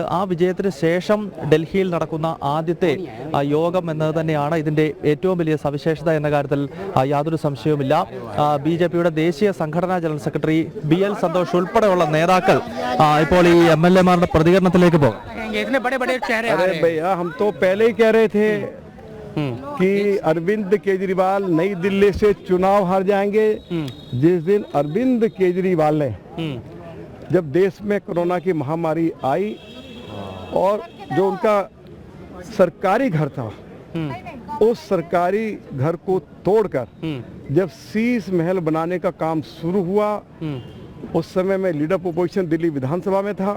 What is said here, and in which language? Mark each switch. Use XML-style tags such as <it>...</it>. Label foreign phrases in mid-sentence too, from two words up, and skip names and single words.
<ml>ആ വിജയത്തിന് ശേഷം ഡൽഹിയിൽ നടക്കുന്ന ആദ്യത്തെ യോഗം എന്നത് തന്നെയാണ് ഇതിൻ്റെ ഏറ്റവും വലിയ സവിശേഷത എന്ന കാര്യത്തിൽ യാതൊരു സംശയവുമില്ല. ബി.ജെ.പിയുടെ ദേശീയ സംഘടനാ ജനറൽ സെക്രട്ടറി ബി.എൽ. സന്തോഷ് ഉൾപ്പെടെയുള്ള നേതാക്കൾ ഇപ്പോൾ ഈ എം.എൽ.എമാരുടെ പ്രതികരണത്തിലേക്ക് പോകും.</ml> <hi>कि अरविंद केजरीवाल नई दिल्ली से चुनाव हार जाएंगे। जिस दिन अरविंद केजरीवाल ने जब देश में कोरोना की महामारी आई और जो उनका सरकारी घर था, उस सरकारी घर को तोड़कर जब शीश महल बनाने का काम शुरू हुआ, उस समय में</hi> <en>leader opposition</en> <hi>दिल्ली विधानसभा में था।</hi>